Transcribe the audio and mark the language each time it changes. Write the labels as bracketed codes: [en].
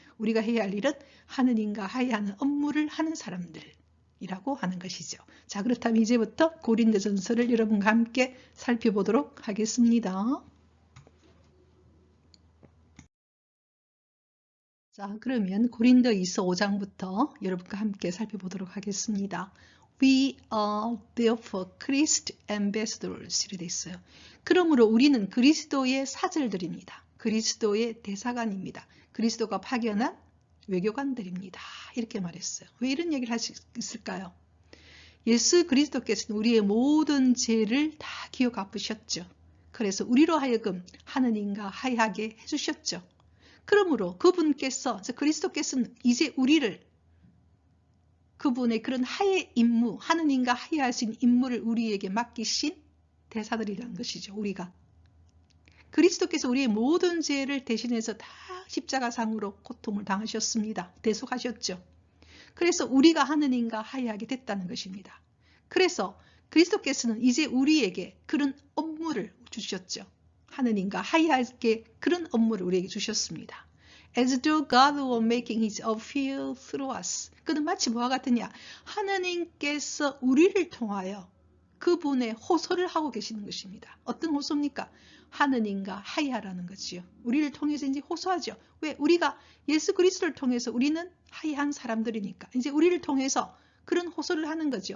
[ko] 우리가 해야 할 일은 하느님과 화해하는 업무를 하는 사람들이라고 하는 것이죠. 자, 그렇다면 이제부터 고린도전서를 여러분과 함께 살펴보도록 하겠습니다. 자, 그러면 고린도이서 5장부터 여러분과 함께 살펴보도록 하겠습니다. [en] We are therefore Christ ambassadors [ko] 이렇게 돼 있어요. 그러므로 우리는 그리스도의 사절들입니다. 그리스도의 대사관입니다. 그리스도가 파견한 외교관들입니다. 이렇게 말했어요. 왜 이런 얘기를 할 수 있을까요? 예수 그리스도께서는 우리의 모든 죄를 다 기어 갚으셨죠. 그래서 우리로 하여금 하느님과 화해하게 해주셨죠. 그러므로 그분께서, 그리스도께서는 이제 우리를 그분의 그런 화해 임무, 하느님과 화해할 수 있는 임무를 우리에게 맡기신 대사들이라는 것이죠. 우리가. 그리스도께서 우리의 모든 죄를 대신해서 다 십자가상으로 고통을 당하셨습니다. 대속하셨죠. 그래서 우리가 하느님과 화해하게 됐다는 것입니다. 그래서 그리스도께서는 이제 우리에게 그런 업무를 주셨죠. 하느님과 화해하게 그런 업무를 우리에게 주셨습니다. [en] As though God were making his appeal through us. [ko] 그는 마치 뭐와 같으냐? 하느님께서 우리를 통하여 그분의 호소를 하고 계시는 것입니다. 어떤 호소입니까? 하느님과 화해하라는 거지요. 우리를 통해서 이제 호소하죠. 왜? 우리가 예수 그리스도를 통해서 우리는 화해한 사람들이니까 이제 우리를 통해서 그런 호소를 하는 거죠.